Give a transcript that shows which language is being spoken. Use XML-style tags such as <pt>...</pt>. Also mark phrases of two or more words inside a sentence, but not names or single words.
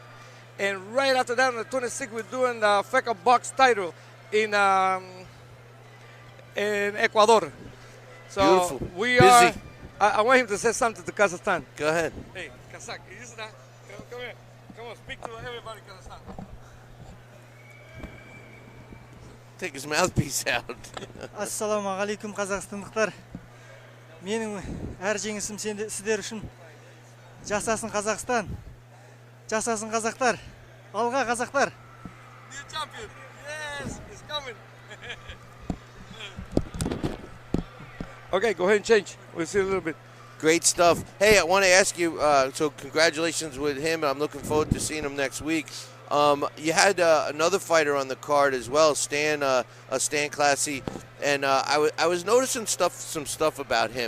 <en>And right after that, on the 26th, we're doing the FECA box title in Ecuador. So beautiful. We are. I want him to say something to Kazakhstan. Go ahead. Hey, Kazakh, is that? Come here. Come on, speak to everybody, Kazakhstan. Take his mouthpiece out.</en> <ar>السلام عليكم,</ar> <kk>Қазақстандықтар. Менің әр жеңісім сіздер үшін. Жасасын Қазақстан. Жасасын қазақтар. Алға қазақтар.</kk> <en>New champion. Yes, he's coming. Okay, go ahead and change. We'll see a little bit. Great stuff. Hey, I want to ask you, so congratulations with him. I'm looking forward to seeing him next week. You had another fighter on the card as well, Stan Classy, and I was noticing some stuff about him.</en>